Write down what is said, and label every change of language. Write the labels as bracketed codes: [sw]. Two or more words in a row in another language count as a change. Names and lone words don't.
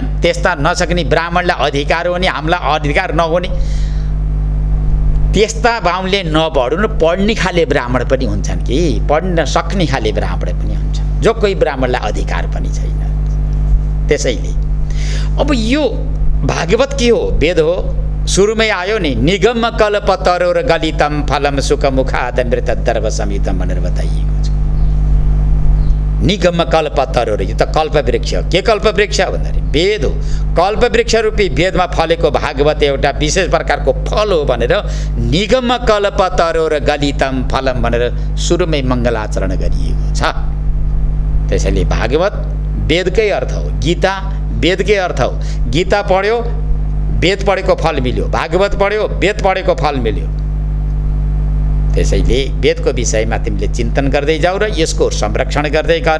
[ne] त्यस्ता नसक्ने ब्राह्मणलाई अधिकार हो नि हामीलाई अधिकार नहुने, त्यस्ता बाहुनले नपढुन्, पढ्ने खाले ब्राह्मण पनि हुन्छन् कि पढ्न सक्ने खाले ब्राह्मण पनि हुन्छ, जो कोही ब्राह्मणलाई अधिकार पनि छैन। त्यसैले अब यो भागवत के हो, वेद हो। सुरुमै आयो नि, [sa] निगम कल्पतरो र गलितम फलम सुख मुखादमृत दर्भ समितम [ne] भनेर बताइएको छ। [sa] निगम कल्पतरो, [ne] यो त कल्पवृक्ष हो। के कल्पवृक्ष भन्दाखेरि वेद हो। कल्पवृक्ष रूपी वेदमा फलेको भागवत एउटा विशेष प्रकारको फल हो भनेर [sa] निगम कल्पतरो र गलितम फलम [ne] भनेर सुरुमै मङ्गलाचरण गरिएको छ। त्यसैले भागवत वेदकै अर्थ हो, गीता वेदकै अर्थ हो। गीता पढ्यो वेद पढेको फल मिल्यो, भागवत पढ्यो वेद पढेको फल मिल्यो। त्यसैले वेदको विषयमा तिमीले चिन्तन गर्दै जाऊ र यसको संरक्षण गर्दै गर।